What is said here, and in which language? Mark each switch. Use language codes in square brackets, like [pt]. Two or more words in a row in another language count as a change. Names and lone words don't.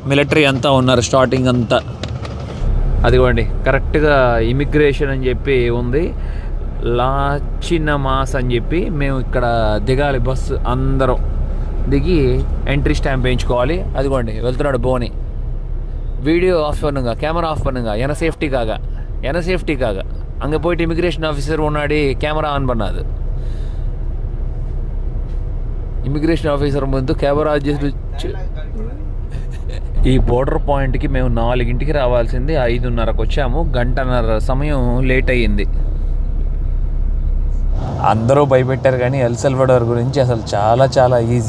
[te] మిలిటరీ అంతా ఉన్నారు స్టార్టింగ్ అంతా. అదిగోండి కరెక్ట్గా ఇమిగ్రేషన్ అని చెప్పి ఉంది, లాచినమాస్ అని చెప్పి. మేము ఇక్కడ దిగాలి, బస్సు అందరం దిగి ఎంట్రీ స్టాంప్ వేయించుకోవాలి. అదిగోండి వెళ్తున్నాడు బోని. [ta] வீடியோ ஆஃப் பண்ணுங்க, கேமரா ஆஃப் பண்ணுங்க, என சேஃப்டிக்காக அங்கே போயிட்டு இமிக்ரேஷன் ஆஃபீஸர் முன்னாடி கேமரா ஆன் பண்ணாது. [te] ఇమిగ్రేషన్ ఆఫీసర్ ముందు కెమెరా చేసి ఈ బోర్డర్ పాయింట్కి మేము 4ంటికి రావాల్సింది 5:30కు వచ్చాము. గంటన్నర సమయం లేట్ అయ్యింది. అందరూ భయపెట్టారు కానీ ఎల్ సల్వడార్ గురించి అసలు చాలా చాలా ఈజీ.